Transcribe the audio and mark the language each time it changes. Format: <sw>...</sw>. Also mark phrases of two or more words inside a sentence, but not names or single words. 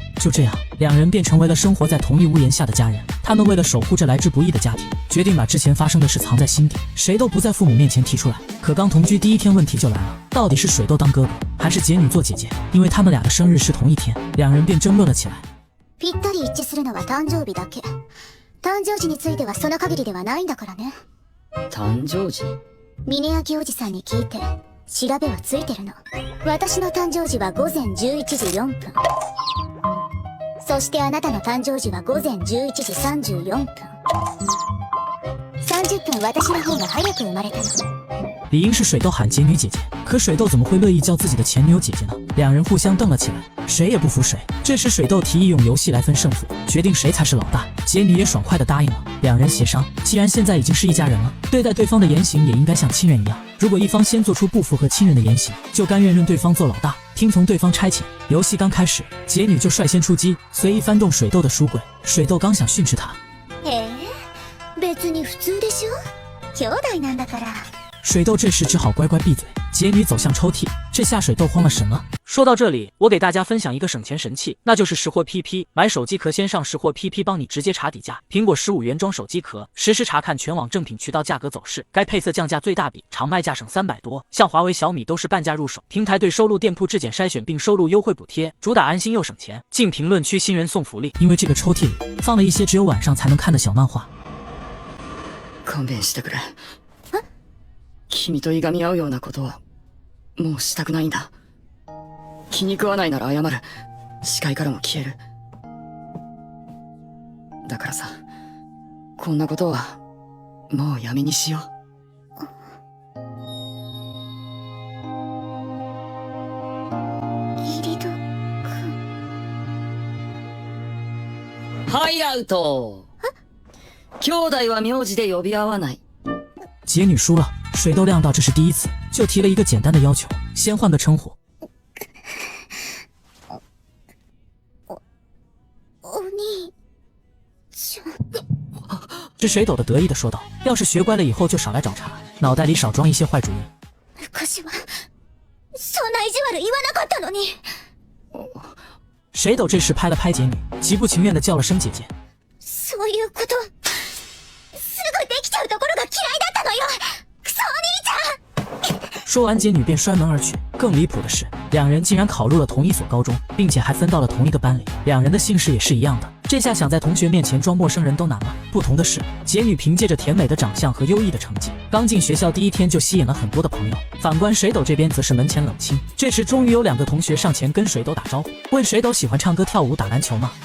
<zh>就这样，两人便成为了生活在同一屋檐下的家人。他们为了守护这来之不易的家庭，决定把之前发生的事藏在心底，谁都不在父母面前提出来。可刚同居第一天，问题就来了，到底是水豆当哥哥，还是杰女做姐姐？因为他们俩的生日是同一天，两人便争论了起来。</zh> <ja>ぴったり一致するのは誕生日だけ。誕生日についてはその限りではないんだからね。誕生日？峰焼おじさんに聞いて調べはついてるの。私の誕生日は午前11時4分。そしてあなたの誕生日は午前11時34分。30分私の方が早く生まれたの。</ja> <zh>理应是水豆喊杰女姐姐，可水豆怎么会乐意叫自己的前女友姐姐呢？两人互相瞪了起来，谁也不服谁。这时水豆提议用游戏来分胜负，决定谁才是老大。杰女也爽快地答应了。两人协商，既然现在已经是一家人了，对待对方的言行也应该像亲人一样。如果一方先做出不符合亲人的言行，就甘愿认对方做老大，听从对方差遣。游戏刚开始，杰女就率先出击，随意翻动水豆的书柜。水豆刚想训斥她，</zh> <ja>別に普通でしょ。兄弟なんだから。</ja> <zh>水豆这时只好乖乖闭嘴。杰女走向抽屉，这下水豆慌了神了。说到这里，我给大家分享一个省钱神器，那就是识货 PP。买手机壳先上识货 PP， 帮你直接查底价。苹果15原装手机壳，实时查看全网正品渠道价格走势，该配色降价最大比，常卖价省300多。像华为、小米都是半价入手。平台对收录店铺质检筛选并收录优惠补贴，主打安心又省钱。进评论区新人送福利。因为这个抽屉里放了一些只有晚上才能看的小漫画。</zh> <ja>勘弁してくれ。君といがみ合うようなことはもうしたくないんだ。気に食わないなら謝る。視界からも消える。だからさ、こんなことはもうやめにしよう。義理人君。はい、アウト。兄弟は名字で呼び合わない。</ja> <zh>杰女输了，水豆料到这是第一次，就提了一个简单的要求，先换个称呼。</zh> <ja>お兄ちゃん。</ja> <zh>这水斗的得意的说道：“要是学乖了以后就少来找茬，脑袋里少装一些坏主意。”</zh> <ja>昔はそんな意地悪言わなかったのに。</ja> <zh>水斗这时拍了拍杰女，极不情愿的叫了声姐姐。</zh> <ja>そういうことすぐできちゃうところが嫌いだったのよ。クソお兄ちゃん。</ja> <zh>说完，杰女便摔门而去。更离谱的是，两人竟然考入了同一所高中，并且还分到了同一个班里。两人的姓氏也是一样的，这下想在同学面前装陌生人都难了。不同的是，杰女凭借着甜美的长相和优异的成绩，刚进学校第一天就吸引了很多的朋友。反观水斗这边则是门前冷清。这时终于有2个同学上前跟水斗打招呼，问水斗喜欢唱歌跳舞打篮球吗？</zh>